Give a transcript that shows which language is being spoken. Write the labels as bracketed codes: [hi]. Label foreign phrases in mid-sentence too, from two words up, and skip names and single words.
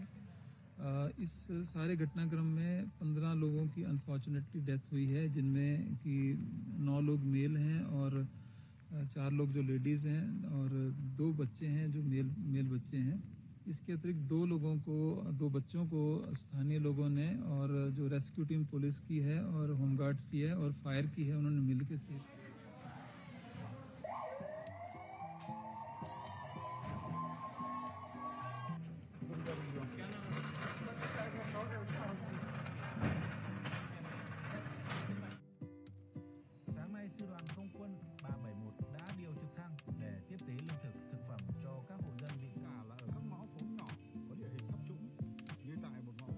[hi] इस सारे घटनाक्रम में 15 लोगों की [en] unfortunately death [hi] हुई है, जिनमें कि 9 लोग मेल हैं और 4 लोग जो लेडीज़ हैं और 2 बच्चे हैं जो मेल बच्चे हैं। इसके अतिरिक्त 2 बच्चों को स्थानीय लोगों ने और जो [en] rescue team [hi] पुलिस की है और होमगार्ड्स की है और फायर की है, उन्होंने मिलकर सेव किया। [vi] Sáng nay, sư đoàn không quân 371 đã điều trực thăng để tiếp tế lương thực, thực phẩm cho các hộ dân bị cả là ở các ngõ phố nhỏ có địa hình thấp trũng, như tại một ngõ phố.